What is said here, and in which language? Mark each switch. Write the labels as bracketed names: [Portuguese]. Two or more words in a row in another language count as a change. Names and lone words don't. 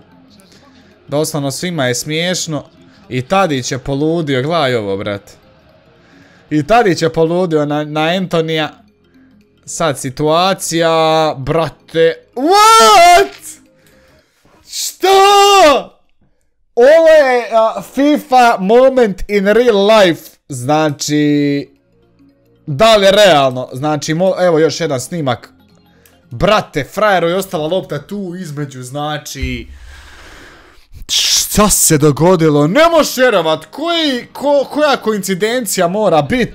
[Bosnian] Doslovno svima je smiješno. I Tadić je poludio, gledaj ovo, brate. I Tadić je poludio na Antonija. Sad situacija, brate. [English] What? Što? [Bosnian] Ovo je [English] FIFA moment in real life. [Bosnian] Znači, da li je realno? Znači, evo još jedan snimak. Brate, frajeru je ostala lopta tu između, znači... Šta se dogodilo? Ne možeš vjerovat, koja koincidencija mora bit?